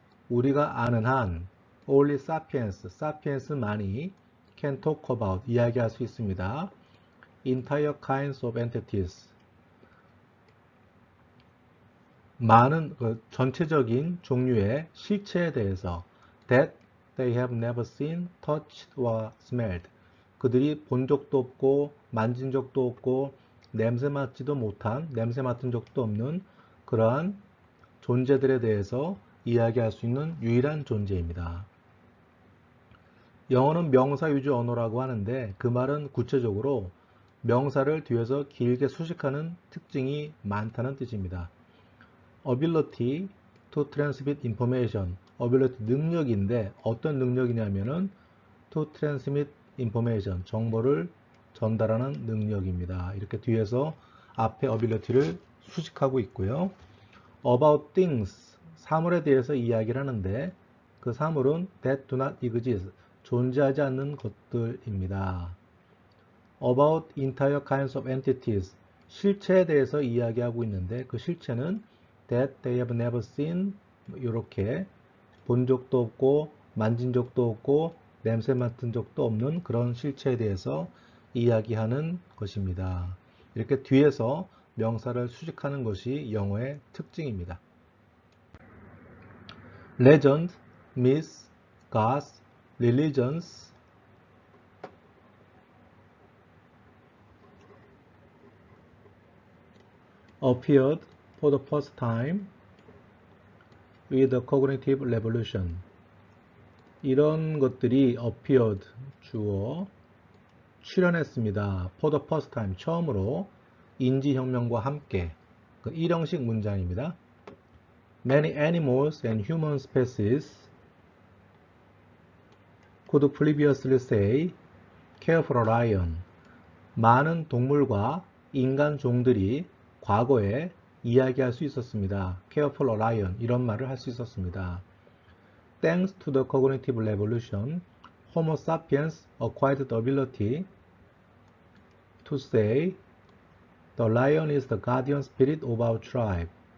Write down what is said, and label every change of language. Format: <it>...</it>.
<ko>우리가 아는 한</ko> <en>only sapiens</en> <ko>만이</ko> <en>can talk about,</en> <ko>이야기할 수 있습니다.</ko> <en>entire kinds of entities,</en> <ko>많은 전체적인 종류의 실체에 대해서</ko> <en>that they have never seen, touched, or smelled.</en> <ko>그들이 본 적도 없고 만진 적도 없고 냄새 맡은 적도 없는 그러한 존재들에 대해서 이야기할 수 있는 유일한 존재입니다. 영어는 명사 위주 언어라고 하는데 그 말은 구체적으로 명사를 뒤에서 길게 수식하는 특징이 많다는 뜻입니다.</ko> <en>ability to transmit information, ability</en> <ko>능력인데 어떤 능력이냐면은</ko> <en>to transmit information,</en> <ko>정보를 전달하는 능력입니다. 이렇게 뒤에서 앞에 ability를 수식하고 있고요.</ko> <en>about things,</en> <ko>사물에 대해서 이야기를 하는데 그 사물은</ko> <en>that do not exist,</en> <ko>존재하지 않는 것들입니다.</ko> <en>about entire kinds of entities,</en> <ko>실체에 대해서 이야기하고 있는데 그 실체는</ko> <en>that they have never seen,</en> <ko>이렇게 본 적도 없고 만진 적도 없고 냄새 맡은 적도 없는 그런 실체에 대해서 이야기하는 것입니다. 이렇게 뒤에서 명사를 수식하는 것이 영어의 특징입니다.</ko> <en>legend, myth, gods, religions, appeared for the first time with the cognitive revolution.</en> <ko>이런 것들이 appeared, 주어, 출현했습니다.</ko> <en>for the first time,</en> <ko>처음으로 인지혁명과 함께. 그 일형식 문장입니다.</ko> <en>Many animals and human species could previously say, care for a lion.</en> <ko>많은 동물과 인간 종들이 과거에 이야기할 수 있었습니다.</ko> <en>care for a lion,</en> <ko>이런 말을 할 수 있었습니다.</ko> <en>Thanks to the cognitive revolution, Homo sapiens acquired the ability to say, the lion is the guardian spirit of our tribe.</en>